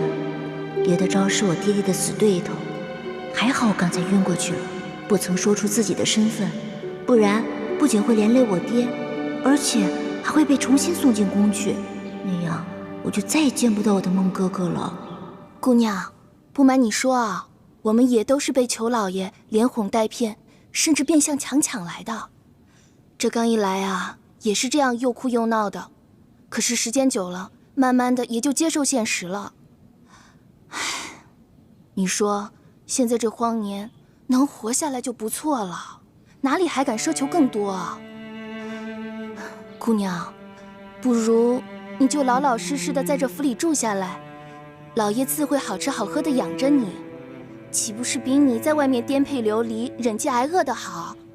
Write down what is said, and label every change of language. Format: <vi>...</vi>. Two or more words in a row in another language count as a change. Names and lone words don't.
<zh>劉德昭是我爹爹的死對頭，還好我剛才暈過去了，不曾說出自己的身份，不然不僅會連累我爹，而且還會被重新送進宮去，那樣我就再也見不到我的孟哥哥了。姑娘，不瞞你說啊，我們也都是被裘老爺連哄帶騙，甚至變相強搶來的。這剛一來啊，也是這樣又哭又鬧的，可是時間久了，慢慢的也就接受現實了。唉，你說現在這荒年能活下來就不錯了，哪裡還敢奢求更多啊？姑娘，不如你就老老實實的在这府裡住下來，老爺自會好吃好喝的養着你，豈不是比你在外面顛沛流離、忍飢挨餓的好？</zh>